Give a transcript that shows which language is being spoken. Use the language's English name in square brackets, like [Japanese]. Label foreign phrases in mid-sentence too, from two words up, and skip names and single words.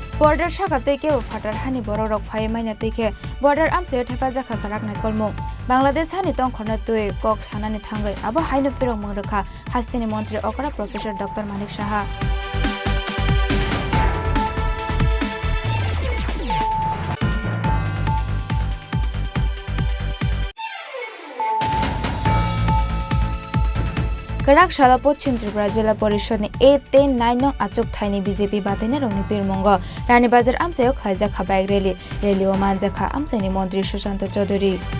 [Kok Borok] বর্ডার শাখা থেকে ফাটার হানি বড় রক ফাই মাইনা থেকে বর্ডার আমসে থেপা জাখা কারাক নাই কলমু বাংলাদেশ হানি তং খনা তুই কক সানানি থাঙ্গৈ আবো হাইনো ফিরং মংরখা হাস্তিনি মন্ত্রী অকরা প্রফেসর ডক্টর মানিক সাহা Karak Shala Pochin Tripura Jila Porishod ni 8-9 nong achuk thaini BJP batine rongni pirmongo Rani Bazar amsayo khaija khabaik rally o manjakha amsaini mantri Sushant Chaudhary